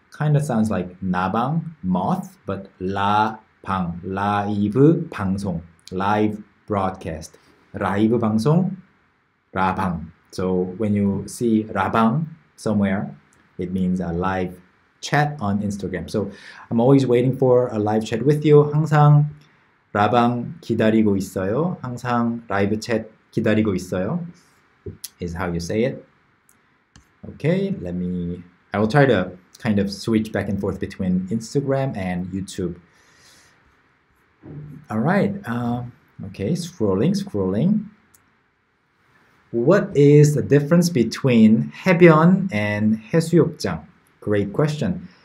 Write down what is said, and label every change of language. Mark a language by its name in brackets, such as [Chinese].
[English] Kind of sounds like 나방, moth, but 라방, [Korean] 라이브 방송, [English] live broadcast. [Korean] 라이브 방송, 라방. [English] So when you see 라방 somewhere, it means a live chat on Instagram. So I'm always waiting for a live chat with you. [Korean] 항상 라방 기다리고 있어요. 항상 라이브 챗 기다리고 있어요. [English] Is how you say it. Okay, I will try to kind of switch back and forth between Instagram and YouTube. All right, okay, scrolling. What is the difference between 해변 and 해수욕장? Great question.